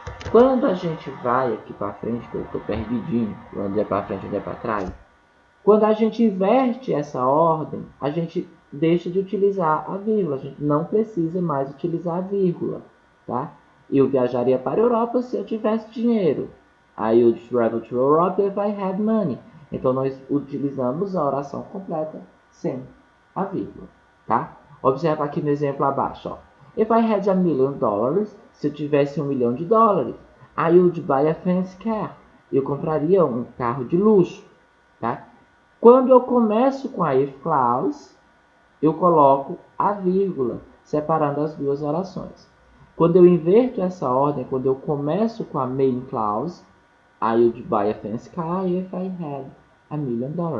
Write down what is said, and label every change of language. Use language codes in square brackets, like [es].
[pt] Quando a gente vai aqui para frente, que eu estou perdidinho, onde é para frente, onde é para trás, quando a gente inverte essa ordem, a gente deixa de utilizar a vírgula. A gente não precisa mais utilizar a vírgula, tá? Eu viajaria para a Europa se eu tivesse dinheiro. [en] I would travel to Europe if I had money. [pt] Então, nós utilizamos a oração completa sem a vírgula, tá? Observa aqui no exemplo abaixo, ó. [en] If I had $1 million, [pt] se eu tivesse $1 milhão, [en] I would buy a fancy car. [pt] Eu compraria um carro de luxo, tá? Quando eu começo com a if clause, eu coloco a vírgula, separando as duas orações. Quando eu inverto essa ordem, quando eu começo com a main clause, [en] I would buy a fancy car if I had $1 million.